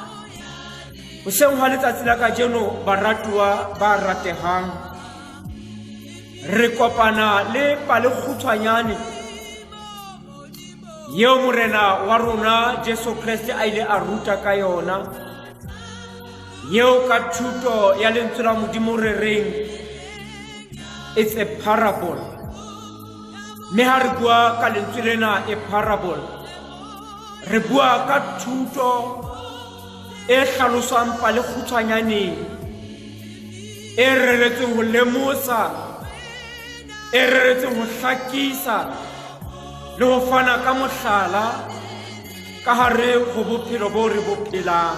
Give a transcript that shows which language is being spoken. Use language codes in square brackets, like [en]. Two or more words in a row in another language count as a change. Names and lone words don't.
[st] Hoseng hwa letsatsi la kajeno, baratuwa ba ratehang, re kopana le pale kgutshwanyane yeo morena wa rona Jesu Kriste a ile a ruta ka yona, yeo ka thuto ya lentswe la Modimo re reng [en] it's a parable. [st] Mme ha re bua ka lentswe lena e parable, re bua ka thuto e hlalosang pale kgutshwanyaneng, e reretseng ho lemosa, e reretseng ho hlakisa le ho fana ka mohlala ka hare ho bophelo bo re bo phelang.